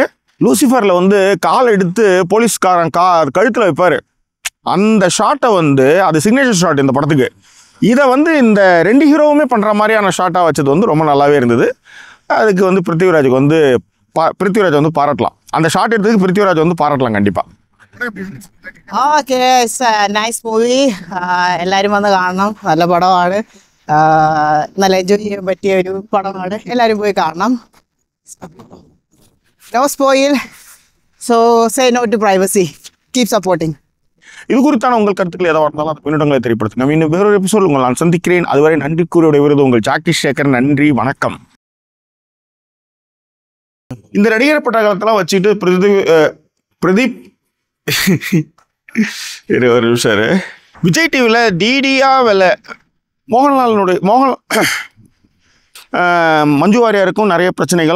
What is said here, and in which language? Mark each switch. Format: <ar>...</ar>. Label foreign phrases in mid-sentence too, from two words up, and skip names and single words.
<ta>லூசிஃபரில் வந்து கால் எடுத்து போலீஸ்காரன் கழுத்தில் வைப்பார். அந்த ஷார்ட்டை வந்து அது</ta> <en>signature shot</en> <ta>இந்த படத்துக்கு. இதை வந்து இந்த 2 ஹீரோவுமே பண்ணுற மாதிரியான ஷார்ட்டாக வச்சது வந்து ரொம்ப நல்லாவே இருந்தது. அதுக்கு வந்து பிருத்திவிராஜ் வந்து பாராட்டலாம். அந்த ஷார்ட் எடுத்ததுக்கு பிருத்திவிராஜ் வந்து பாராட்டலாம் கண்டிப்பாக.</ta> <en>okay nice movie.</en> <ml>എല്ലാവരും വന്ന് കാണണം. നല്ല പടമാണ്. നല്ല എൻജോയ് ചെയ്യാൻ പറ്റിയ ഒരു പടമാണ്. എല്ലാവരും പോയി കാണണം.</ml> <en>no spoil. so say no to privacy. keep supporting.</en> <ta>இது குறித்தான உங்கள் கருத்துக்கள் ஏதாவது இருந்தாலும் அந்த பின்னோட்டங்களை தெரியப்படுத்துங்க. இன்னும் வேறொரு எபிசோட் உங்கள் நான் சந்திக்கிறேன். அதுவரை நன்றி கூறிய விருது உங்கள் ஜாக்கி சேகர். நன்றி, வணக்கம். இந்த நடிகர் பட்டாளத்தெல்லாம் வச்சுட்டு பிரதீப் ஒரு நிமிஷம், விஜய் டிவியில் டிடியா வேலை மஞ்சு வாரியாருக்கும் நிறைய பிரச்சனைகள்.</ta>